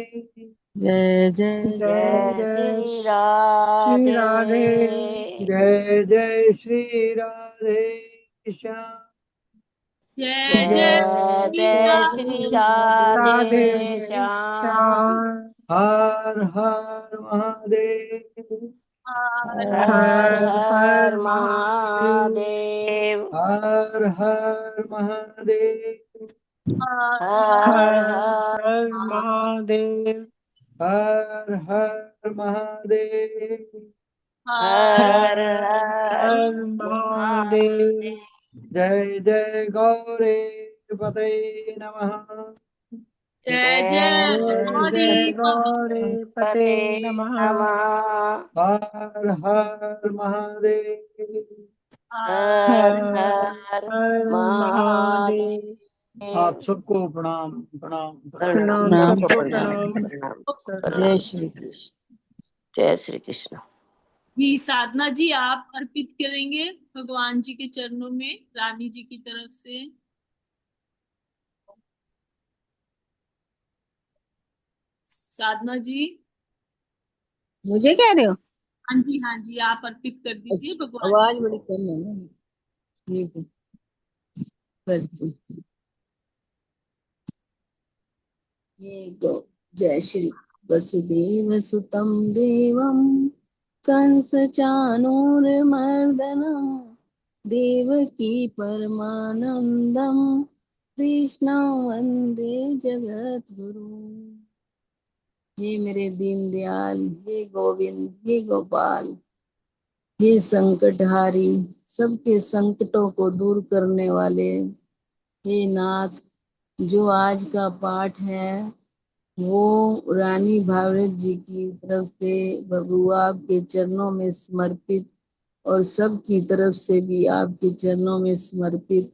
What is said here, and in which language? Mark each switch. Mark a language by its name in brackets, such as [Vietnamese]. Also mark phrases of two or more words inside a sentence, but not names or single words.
[Hindi] जय जय जय जय जय श्री श्री राधे राधे जय जय श्री राधे श्याम। जय जय जय श्री राधे राधे श्याम श्याम हर हर महादेव। हर हर हर हर महादेव महादेव हर हर महादेव। हर हर हर हर महादेव हर हर महादेव। हर हर हर हर महादेव जय जय गौरे पते नमः। जय जय जय गौरी पते पते नमः नमः हर हर महादेव। हर हर हर हर महादेव महादेव आप सबको प्रणाम प्रणाम प्रणाम। प्रणाम प्रणाम प्रणाम सबको सबको प्रणाम प्रणाम प्रणाम जय प्रणाम श्री कृष्ण। जय श्री कृष्ण जी साधना जी आप अर्पित करेंगे भगवान जी के चरणों में रानी जी की तरफ से। साधना जी। मुझे कह रहे हो? हाँ जी, आप अर्पित कर दीजिए अच्छा, भगवान। आवाज बड़ी कम है ना, ये तो करती। ये गो। [Sanskrit] जय श्री वसुदेव सुतम देवम कंस चाणूरमर्दनम देवकी परमानंदम कृष्णं वंदे जगत गुरु। [Hindi] हे मेरे दीनदयाल, हे गोविंद, हे गोपाल, हे संकटहारी, सबके संकटों को दूर करने वाले, हे नाथ, जो आज का पाठ है वो रानी भावरत जी की तरफ से प्रभु आपके चरणों में समर्पित और सबकी तरफ से भी आपके चरणों में समर्पित।